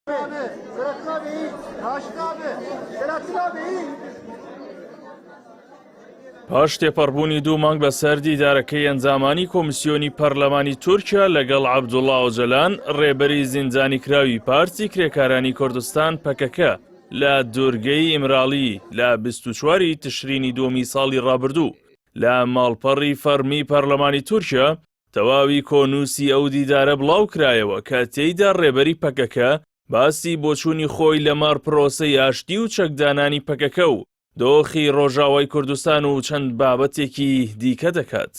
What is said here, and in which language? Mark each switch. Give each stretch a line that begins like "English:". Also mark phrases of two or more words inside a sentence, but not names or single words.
Turkish: Abi, Selahattin abi iyi. Raşit abi, Selahattin abi iyi.
Central Kurdish: پاش تێپەڕبوونی 2 مانگ بە سەر دیدارەکەی ئەنجامانی کۆمیسیۆنی پەرلەمانی تورکیا لەگەڵ عەبدوڵڵا ئۆجەلان ڕێبەری زیندانی کراوی پارتی کرێکارانی کوردستان پەکەکە لە دوورگەی ئیمراڵی لە 24 تشرینی دووەمی ساڵی ڕابردوو لە ماڵپەڕی فەرمی پەرلەمانی تورکیا تەواوی کۆنووسی ئەو دیدارە بڵاو کرایەوە کە تێیدا ڕێبەری پەکەکە باسی بۆچوونی خۆی لەمەڕ پرۆسەی ئاشتی و چەکدانانی پەکەکە و دۆخی ڕۆژاوای کوردستان و چەند بابەتێکی دیکە دەکات.